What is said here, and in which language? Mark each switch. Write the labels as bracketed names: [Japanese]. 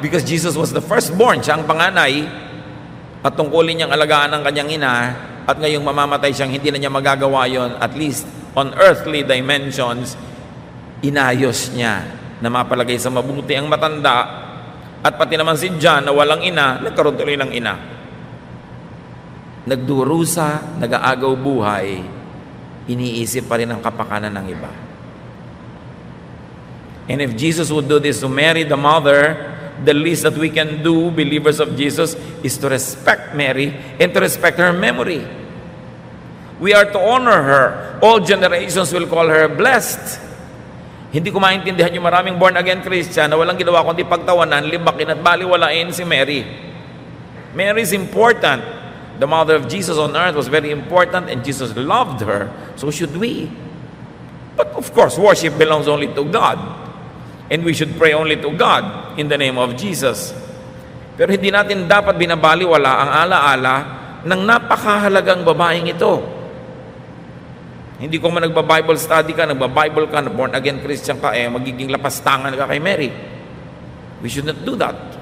[English] Because Jesus was the firstborn, [Filipino] siya ang panganay, at tungkulin niyang alagaan ang kanyang ina, at ngayong mamamatay siyang hindi na niya magagawa yon, [English] at least on earthly dimensions, [Filipino] inayos niya na mapalagay sa mabuti ang matanda, at pati naman si John na walang ina, nagkaroon tuloy ng ina. Nagdurusa, nag-aagaw buhay, iniisip pa rin ang kapakanan ng iba. [English] And if Jesus would do this to Mary, the mother, the least that we can do, believers of Jesus, is to respect Mary and to respect her memory. We are to honor her. All generations will call her blessed. [Filipino] Hindi ko maintindihan yung maraming born-again Christian na walang ginawa kundi pagtawanan, libakin at baliwalain si Mary. [English] Mary is important. The mother of Jesus on earth was very important, and Jesus loved her. So should we. But of course, worship belongs only to God. And we should pray only to God in the name of Jesus. [Filipino] Pero hindi natin dapat binabaliwala ang alaala ng napakahalagang babaeng ito. Hindi ko man nagba-Bible study ka, nagba-Bible ka, born-again Christian ka, magiging lapastangan ka kay Mary. [English] We should not do that.